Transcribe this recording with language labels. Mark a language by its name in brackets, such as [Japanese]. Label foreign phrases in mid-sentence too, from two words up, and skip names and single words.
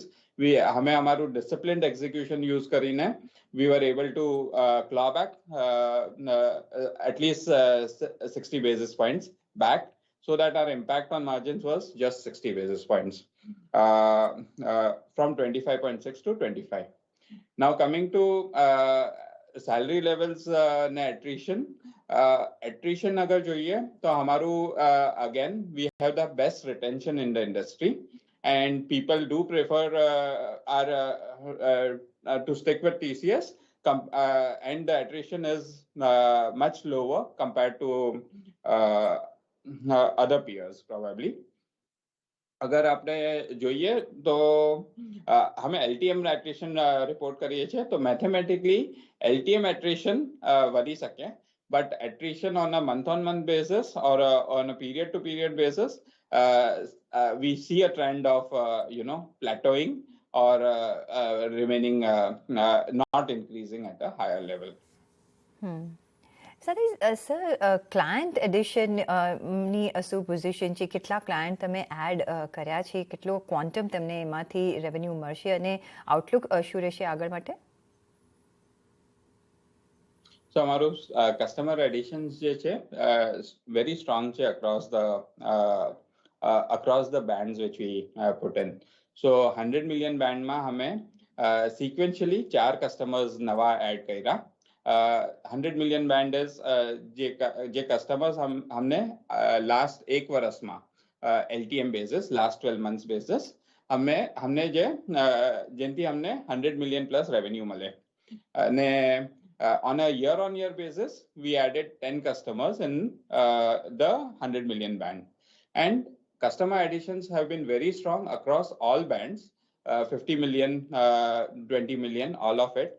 [Hindi] हमें हमारू [English] disciplined execution use करीने, we were able to claw back at least 60 basis points back, so that our impact on margins was just 60 basis points, from 25.6 to 25. Now coming to salary levels ने attrition, attrition [Hindi] अगर જોઈએ तो हमारू [English] again we have the best retention in the industry, and people do prefer to stick with TCS, and the attrition is much lower compared to other peers probably. [Gujarati] अगर આપણે જોઈએ તો हमें [English] LTM attrition report [Gujarati] કરીએ છીએ, તો [English] mathematically LTM attrition [Gujarati] વધી શકે, [English] but attrition on a month-on-month basis or on a period-to-period basis, we see a trend of plateauing or remaining not increasing at a higher level. [Gujarati] સર, [English] client addition [Gujarati] ની શું પોઝિશન છે? કેટલા ક્લાયન્ટ તમે એડ કર્યા છે? કેટલો ક્વોન્ટમ તમને એમાંથી રેવન્યુ મળશે અને આઉટલુક શું રહેશે આગળ માટે? So અમારું [English] customer additions [Gujarati] જે છે [English] very strong [Gujarati] છે [English] across the bands which we put in. [Gujarati] So [English] 100 million band [Gujarati] માં હમે sequentially 4 customers નવા એડ કર્યા. [English] 100 million band is [Hindi] જે customers हमने last एक वर्ष में [English] LTM basis, last 12 months basis, [Hindi] हमने जिनकी हमने [English] 100 million plus revenue [Hindi] मिले. [English] ने on a year-on-year basis, we added 10 customers in the 100 million band, and customer additions have been very strong across all bands, 50 million, 20 million, all of it.